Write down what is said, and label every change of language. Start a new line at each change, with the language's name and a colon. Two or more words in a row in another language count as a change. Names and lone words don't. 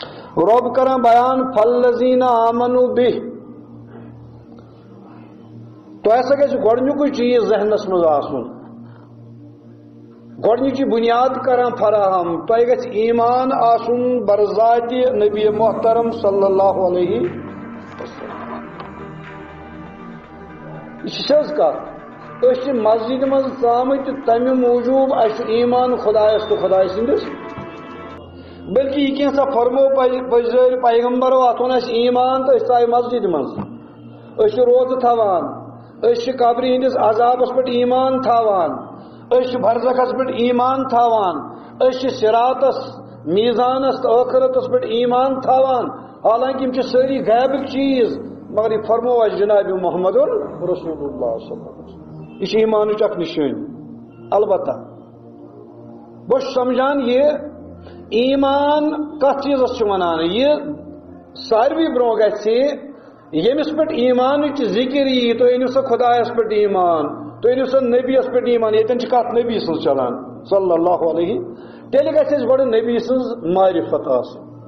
Kashmiri: رب کران بیان
Arabic: فالذین آمنوا بہ
Kashmiri: تو ایسا کہ گۄڈنیُکُے چیز ذہنس مز آسُن گۄڈنِچی بنیاد کران فراہم تۄہہِ گژھِ ایمان آسُن برذاتِ نبی محترم صلی اللہ علیہ وسلم یہ سیز کتھ أسۍ چھِ مسجد منٛز ژامٕتۍ تمہِ موٗجوٗب اَسہِ چھُ ایمان خۄدایس تہٕ خۄداے سٕنٛدِس بلکہ یہ کینٛژھا فرمو پزر پیغمبرو اتھ ووٚن اَسہِ ایمان تہٕ أسۍ ژاے مسجد منٛز أسۍ چھِ روزٕ تھاوان أسۍ چھِ قبرِ ہٕنٛدِس عذابس پٮ۪ٹھ ایمان تھاوان أسۍ چھِ برزخس پٮ۪ٹھ ایمان تھاوان أسۍ چھِ صراطس میزانس تہٕ ٲخرتس پٮ۪ٹھ ایمان تھاوان حالانکہ یِم چھِ سٲری غیبٕکۍ چیز مگر یہ فرمو اَسہِ جناب محمد رسول اللہ
Arabic: صلی اللہ علیہ وسلم
Kashmiri: یہ چھِ ایمانٕچ اکھ نشٲنی البتہ بہٕ چھُس سمجھان یہ ایمان کتھ چیزس چھِ ونان یہ ساروی برونٛہہ گژھِ ییٚمِس پٮ۪ٹھ ایمانٕچ ذکر یی تُہۍ أنِو سا خۄدایس پٮ۪ٹھ ایمان تُہۍ أنِو سا نبیس پٮ۪ٹھ ایمان ییٚتٮ۪ن چھِ کتھ نبی سٕنٛز چلان
Arabic: صلی اللہ علیہ
Kashmiri: تیٚلہِ گژھِ اَسہِ گۄڈٕ نبی سٕنٛز معرفت آسٕنۍ